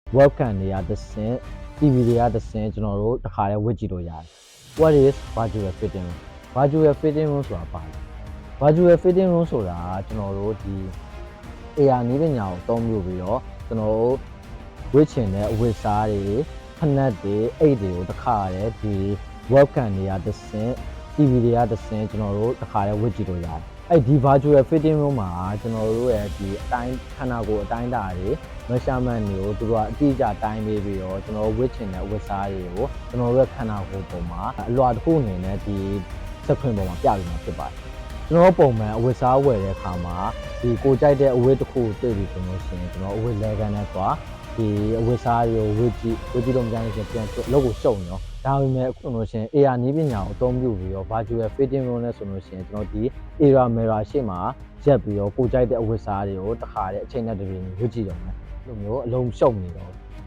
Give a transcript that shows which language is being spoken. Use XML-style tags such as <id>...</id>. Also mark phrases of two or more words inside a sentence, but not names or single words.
<my>webcam တွေကတစ်ဆင့် TV တွေကတစ်ဆင့်ကျွန်တော်တို့တစ်ခါတည်းဝတ်ကြည့်လို့ရတယ်</my> <en>What is virtual fitting room virtual fitting room</en> <my>ဆိုတာပါလဲ</my> <en>virtual fitting room</en> <my>ဆိုတာကျွန်တော်တို့ဒီ AR နည်းပညာကိုအသုံးပြုပြီးတော့ကျွန်တော်တို့ဝတ်ချင်တဲ့အဝတ်စား တွေဖနက်တွေအိတ်တွေကိုတစ်ခါတည်းဒီ webcam တွေကတစ်ဆင့် TV တွေကတစ်ဆင့်ကျွန်တော်တို့တစ်ခါတည်းဝတ်ကြည့်လို့ရတယ်အဲ့ဒီ</my> <en>virtual fitting room</en> <my>မှာကျွန်တော်တို့ရဲ့ ဒီအတိုင်းခန္ဓာကိုယ်အတိုင်းအတာတွေ measurement တွေကိုသူတို့ကအတိအကျတိုင်းပေးပြီးတော့ကျွန်တော်တို့ဝတ်ချင်တဲ့အဝတ်စားတွေကိုကျွန်တော်တို့ရဲ့ခ န္ဓာကိုယ်ပေါ်မှာအလွှာတစ်ခုအနေနဲ့ဒီစက်ခွင်ပေါ်မှာပြပြီးမှာဖြစ်ပါတယ်ကျွန်တော်ပုံမှန်အဝတ်စားဝယ်တဲ့အခါမှာဒီကိုကြိုက်တဲ့အဝတ်တစ်ခုကိုတွေ့ပြီးဆိုလို့ရှိရင်ကျွန်တော်အဝတ်လဲကန်နဲ့သွားဒီအဝတ်စားတွေကိုဝတ်ကြည့်လို့မကြမ်းရင်ပြန်အလုပ်ကိုရှုံနော်ဒါပေမဲ့အခုလို့ရှိရင် AR နည်းပညာကိုအသုံးပြုပြီးတော့</my> <en>virtual fitting room</en> <my>နဲ့ဆိုလို့ရှိရင်ကျွန်တော်ဒီ</my> <en>AR mirror</en> <my>ရှေ့မှာရက်ပြီးတော့ကိုကြိုက်တဲ့အဝတ်စားတွေကိုတစ်ခါတည်းအချိန်နဲ့တပြေးညီဝတ်ကြည့်တော့မယ်လိုမျိုးအလုံးရှုံနေတော့</my>